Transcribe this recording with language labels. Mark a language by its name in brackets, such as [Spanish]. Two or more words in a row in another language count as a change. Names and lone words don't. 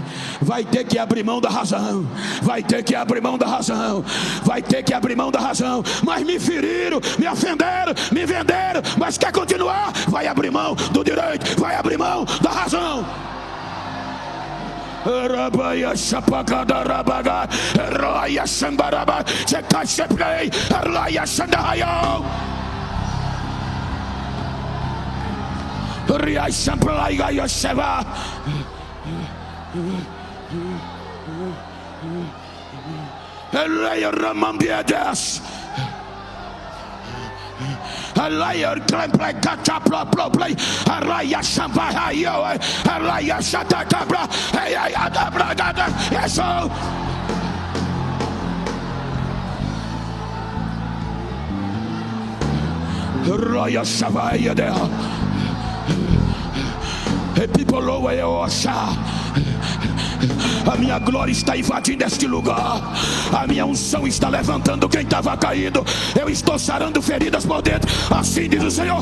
[Portuguese] Vai ter que abrir mão da razão. Vai ter que abrir mão da razão. Vai ter que abrir mão da razão. Mas me feriram, me ofenderam, me venderam. Mas quer continuar? Vai abrir mão do direito. Vai abrir mão da razão. Rabaia Chapacada Rabaga, Roya Sambaraba, Chekacheplay, Roya Sandayo, Ria Samplaiga Yoseva. Elaya Ramambiadas. Elaya Tremplay Catapla Play. Elaya Shampahayo. Elaya Shatakabra. Elaya Dabragada. [English] Yes, oh. Elaya Shavaya there. People lower your [Portuguese] a minha glória está invadindo este lugar. A minha unção está levantando quem estava caído. Eu estou sarando feridas por dentro. Assim diz o Senhor.